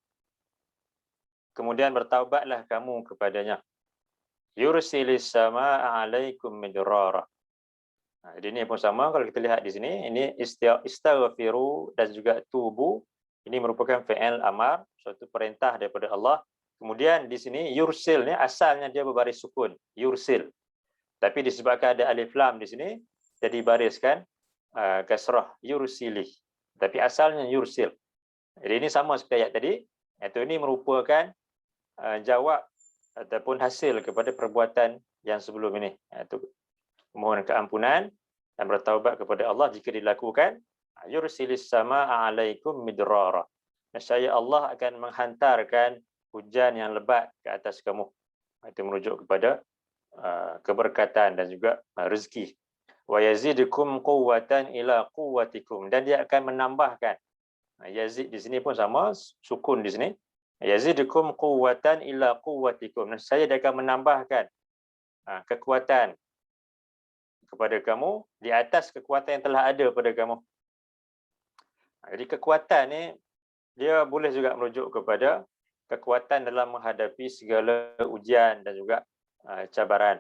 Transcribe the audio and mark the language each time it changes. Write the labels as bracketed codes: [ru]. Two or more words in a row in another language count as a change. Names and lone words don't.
[ms] Kemudian bertaubatlah kamu kepadanya. [ar] يرسل السماء عليكم مدرارا. [ms] Jadi ini pun sama, kalau kita lihat di sini, ini istaghfiru dan juga tubu, ini merupakan [ar] فعل أمر, [ms] suatu perintah daripada Allah. Kemudian di sini yursil ni asalnya dia berbaris sukun, yursil. Tapi disebabkan ada alif lam di sini, jadi bariskan kasrah, yursilih. Tapi asalnya yursil. Jadi ini sama seperti ayat tadi, iaitu ini merupakan jawab ataupun hasil kepada perbuatan yang sebelum ini, iaitu mohon keampunan dan bertaubat kepada Allah jika dilakukan. [ar] يرسل السماء عليكم مدرارا. [ms] Nescaya Allah akan menghantarkan hujan yang lebat ke atas kamu. Itu merujuk kepada keberkatan dan juga rezeki. [ar] ويزدكم قوة إلى قوتكم, [ms] dan dia akan menambahkan. Yazid di sini pun sama, sukun di sini. [ar] يزدكم قوة إلى قوتكم. [ms] Nescaya dia akan menambahkan kekuatan kepada kamu di atas kekuatan yang telah ada pada kamu. Jadi kekuatan ni dia boleh juga merujuk kepada kekuatan dalam menghadapi segala ujian dan juga cabaran.